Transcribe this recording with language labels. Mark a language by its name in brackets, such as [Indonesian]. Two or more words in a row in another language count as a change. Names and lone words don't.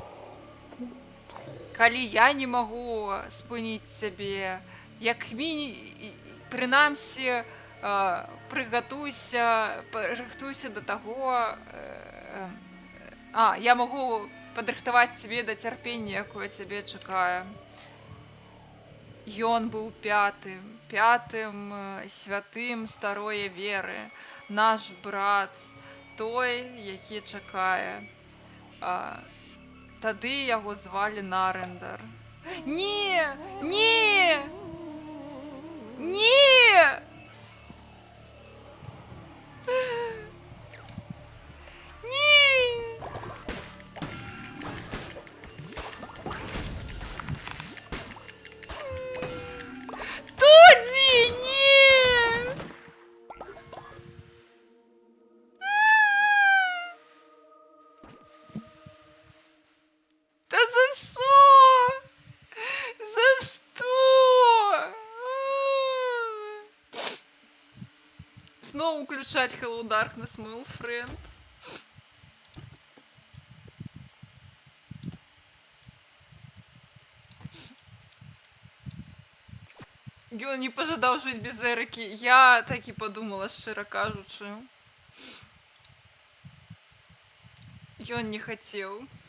[Belarusian] Калі я не магу спыніць цябе, як прынамсі, рыхтуйся да таго, я магу падрыхтаваць цябе да цярпення, якое цябе чакае. Ён быў пятым святым старое веры, наш брат, той, які чакае. Тады яго звалі Нарендар. Не! Не! Не! Не! [Ukrainian] Тоді! Ні! Та за що? За що? Знову включать [English] Hello Darkness, my old friend. [Belarusian] Ён не пожадаў жыць без Эрыкі. [Ukrainian] Я так і подумала, [Belarusian] шчыра кажучы. Ён не хацеў.